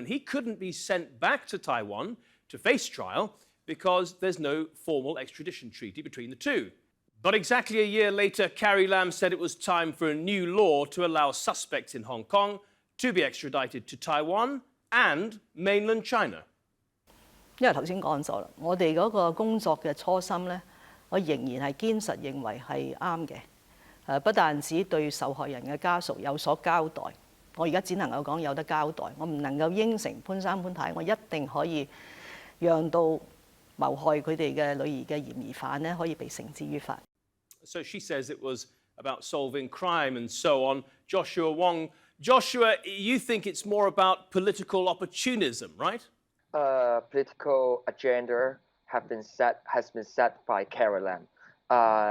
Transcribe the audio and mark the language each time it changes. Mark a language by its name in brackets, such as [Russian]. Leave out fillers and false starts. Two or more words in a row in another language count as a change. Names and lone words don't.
[English] And he couldn't be sent back to Taiwan to face trial because there's no formal extradition treaty between the two. But exactly a year later, Carrie Lam said it was time for a new law to allow suspects in Hong Kong to be extradited to Taiwan and mainland China. [Cantonese] 因為頭先講咗啦，我哋嗰個工作嘅初心咧，我仍然係堅實認為係啱嘅。不但止對受害人嘅家屬有所交代，我而家只能夠講有得交代，我唔能夠應承潘生潘太，我一定可以讓到謀害佢哋嘅女兒嘅嫌疑犯咧可以被繩之於法。 [English] So she says it was about solving crime and so on. Joshua Wong, Joshua, you think it's more about political opportunism, right? Political agenda has been set by Carrie Lam.